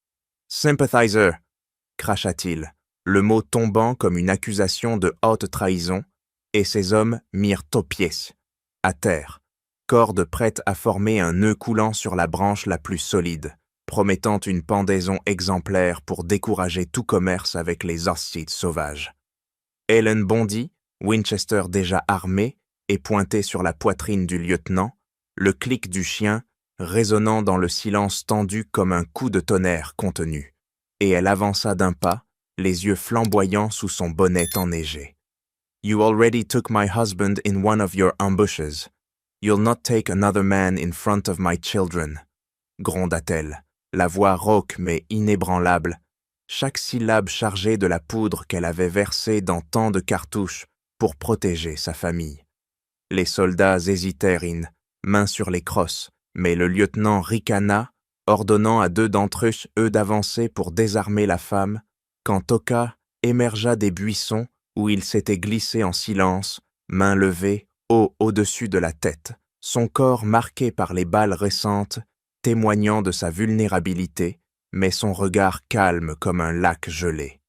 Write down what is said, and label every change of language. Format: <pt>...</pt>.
<fr>« Sympathizer !» cracha-t-il, le mot tombant comme une accusation de haute trahison, et ses hommes mirent Topiès, à terre, corde prête à former un nœud coulant sur la branche la plus solide, promettant une pendaison exemplaire pour décourager tout commerce avec les Ossetes sauvages. Hélène bondit, Winchester déjà armé et pointé sur la poitrine du lieutenant, le clic du chien résonnant dans le silence tendu comme un coup de tonnerre contenu, et elle avança d'un pas, les yeux flamboyants sous son bonnet enneigé.</fr> <en>« You already took my husband in one of your ambushes. You'll not take another man in front of my children.</en> <fr>» gronda-t-elle, la voix rauque mais inébranlable, chaque syllabe chargée de la poudre qu'elle avait versée dans tant de cartouches pour protéger sa famille. Les soldats hésitèrent, main sur les crosses, mais le lieutenant ricana, ordonnant à 2 d'entre eux d'avancer pour désarmer la femme, quand Toka émergea des buissons où il s'était glissé en silence, main levée, haut au-dessus de la tête, son corps marqué par les balles récentes, témoignant de sa vulnérabilité, mais son regard calme comme un lac gelé.</fr>